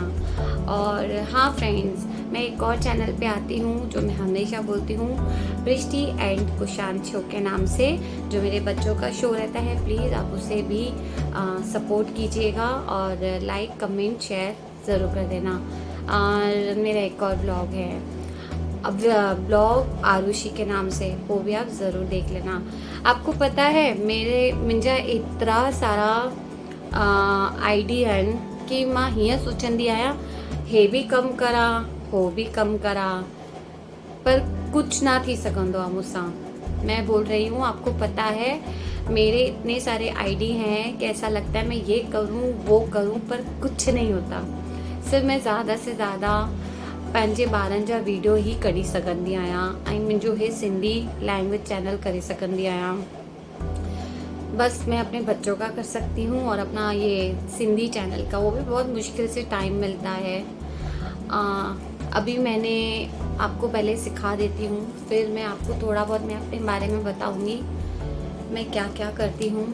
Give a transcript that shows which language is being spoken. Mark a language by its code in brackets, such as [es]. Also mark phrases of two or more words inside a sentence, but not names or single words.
[hi] और हाँ फ्रेंड्स, मैं एक और चैनल पे आती हूँ जो मैं हमेशा बोलती हूँ, पृष्टि एंड कुशांत शो के नाम से, जो मेरे बच्चों का शो रहता है। प्लीज़ आप उसे भी सपोर्ट कीजिएगा और [en] like comment share [hi] ज़रूर कर देना। और मेरा एक और ब्लॉग है, अब ब्लॉग आरुषि के नाम से, वो भी आप ज़रूर देख लेना। आपको पता है [sd] मुंहिंजा एतिरा सारा आईडी आहिनि कि मां हीअं सोचंदी आहियां हे भी कम करा हो भी कम करा, पर कुछ ना थी सघंदो आहे मूंसां। [hi] मैं बोल रही हूँ, आपको पता है मेरे इतने सारे आईडी हैं कि ऐसा लगता है मैं ये करूँ वो करूँ, पर कुछ नहीं होता। सिर्फ मैं ज़्यादा से ज़्यादा [sd] पंहिंजे ॿारनि जा वीडियो ही कढी सघंदी आहियां ऐं मुंहिंजो हे सिंधी [en] language channel [sd] करे सघंदी आहियां। [hi] बस मैं अपने बच्चों का कर सकती हूँ और अपना ये सिंधी चैनल का, वो भी बहुत मुश्किल से टाइम मिलता है। अभी मैंने आपको पहले सिखा देती हूँ, फिर मैं आपको थोड़ा बहुत मैं अपने बारे में बताऊँगी मैं क्या क्या करती हूँ।